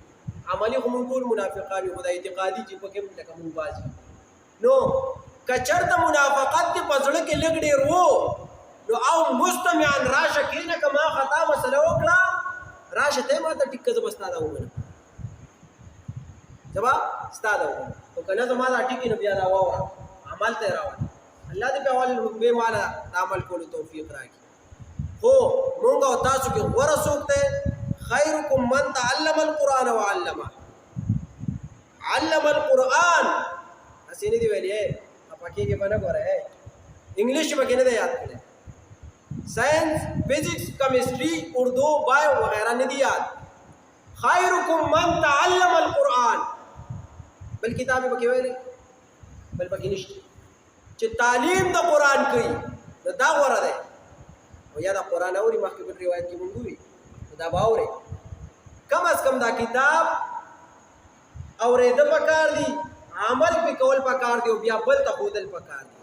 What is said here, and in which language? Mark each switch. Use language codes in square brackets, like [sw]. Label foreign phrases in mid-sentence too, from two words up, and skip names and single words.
[ps] عملي خو مونږ ټول منافقان یو خو دا اعتقادي چې پکې لکه مونږ باز نو که چېرته منافقت دې په زړه کې لږ ډېر و نو او مستمعان راشه کښېنه که ما خطا مسله وکړه راشه ته ما ته ټیک که زه به ستا دا ومنم زه به ستا دا ومنم خو که نه زما دا ټیک نو بیا دا واوره عمل ته یې راوړه الله دې په اول رتبې ماله د عمل کولو توفیق راکړي خو مونږ او تاسو کې غوره څوک دی [ar] خیرکم من تعلم القرآن وعلمه [ps] علم القرآن هسې نه دي ویلې پکې کې به نه ګوره انګلیش پکې نه دی یاد کړی [en] science physics chemistry [ps] اردو بایو وغیرہ نه دي یاد [ar] خیرکم من تعلم القرآن [ps] بل کتاب پکې ویلې بل پکې نشته چې تعلیم د قرآن کوي نو دا غوره دی او یا د قرآن اوري مخکې بل روایت کې مونږ وي دا به اورې [ur] کم از کم [ps] دا کتاب اورېده پکار دي، عمل پې کول پکار دي او بیا بل ته ښودل پکار دي.